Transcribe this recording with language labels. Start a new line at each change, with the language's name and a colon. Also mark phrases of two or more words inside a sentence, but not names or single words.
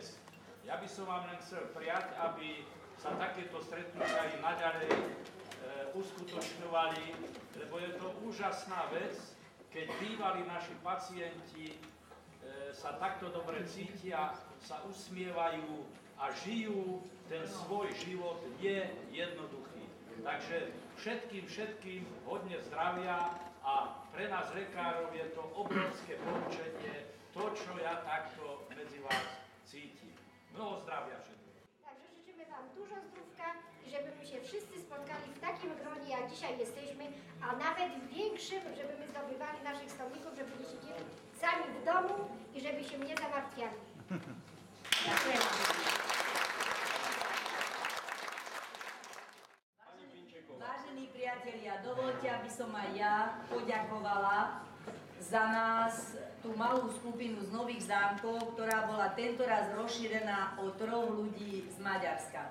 Slovak: Ja by som vám len chcel prijať, aby sa takéto stretnutia aj naďalej uskutočňovali, lebo je to úžasná vec, keď bývali naši pacienti sa takto dobre cítia, sa usmievajú a žijú ten svoj život jednoduchý. Takže všetkým hodne zdravia a pre nás lekárov je to obrovské poučenie, to, čo ja takto medzi vás cítim. Mnoho zdravia všetkým.
Polish: Takže życzymy Wam dużo zdrówka i żebyśmy się wszyscy spotkali w takim gronie, jak dzisiaj jesteśmy, a nawet w większym, żeby my zdobywali naszych stolników, żeby nie siedzieli sami w domu i żeby się nie zamartwiali. Dziękuję.
Slovak: Vážení priatelia, dovoľte, aby som aj ja poďakovala za nás tú malú skupinu z Nových Zámkov, ktorá bola tentoraz rozšírená o 3 ľudí z Maďarska.